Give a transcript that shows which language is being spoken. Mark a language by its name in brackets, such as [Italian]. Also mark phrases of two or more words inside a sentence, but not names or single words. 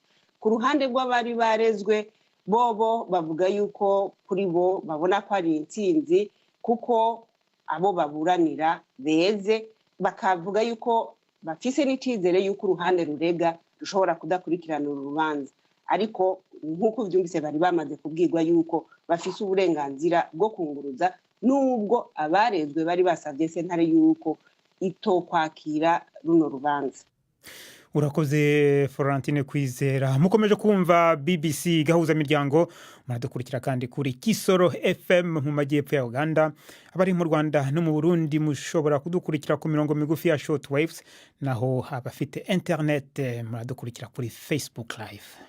[Rundi] Ku ruhande rw'abari barezwe bobo bavuga yuko kuri bo babona ko ari intsinzi kuko abo baburanira beze, bakavuga yuko bafise n'icizere yuko uruhande rurega rushobora kudakurikirana urubanza, ariko nk'uko byumvise bari bamaze kubwirwa yuko bafise uburenganzira bwo kunguruza, nubwo abarezwe bari basabye sentare yuko itokwakira runo rubanza. [Kinyarwanda] Urakoze Florentine Kwizera. Mukomeje kumva BBC Gahuza Miryango, muradukurikira kandi kuri Kisoro FM mu majyepfo ya Uganda. Abari mu Rwanda no mu Burundi mushobora kudukurikira ku mirongo migufi ya [English] short waves, [Kinyarwanda] naho abafite internet muradukurikira kuri Facebook Live.